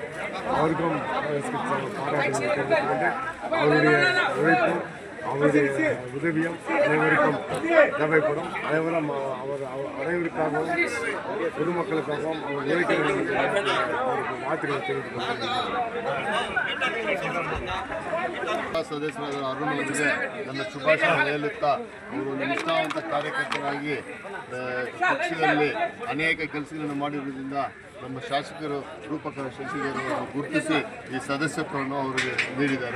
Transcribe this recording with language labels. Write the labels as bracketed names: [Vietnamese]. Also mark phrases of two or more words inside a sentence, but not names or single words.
[Tamil] அவருக்கும் பாராட்டுகள் அவருடைய உழைப்பும் அவருடைய உதவியும் அனைவருக்கும் தேவைப்படும். அனைவரும் அவர் அனைவருக்காகவும் பொதுமக்களுக்காகவும் அவர் உழைக்கிறவர்களுக்கு வாழ்த்துக்களை தெரிவித்துக் [Kannada] ಸದಸ್ಯರಾದ ಅರುಣ್ ಅವರಿಗೆ ನನ್ನ ಶುಭಾಶಯ ಹೇಳುತ್ತಾ ಅವರು ಒಂದು ನಿಷ್ಠಾವಂತ ಕಾರ್ಯಕರ್ತರಾಗಿ ಪಕ್ಷದಲ್ಲಿ ಅನೇಕ ಕೆಲಸಗಳನ್ನು ಮಾಡಿರುವುದರಿಂದ ನಮ್ಮ ಶಾಸಕರು ರೂಪಕರ ಶಶಿಧರ್ ಗುರುತಿಸಿ ಈ ಸದಸ್ಯತ್ವವನ್ನು ಅವರಿಗೆ ನೀಡಿದ್ದಾರೆ.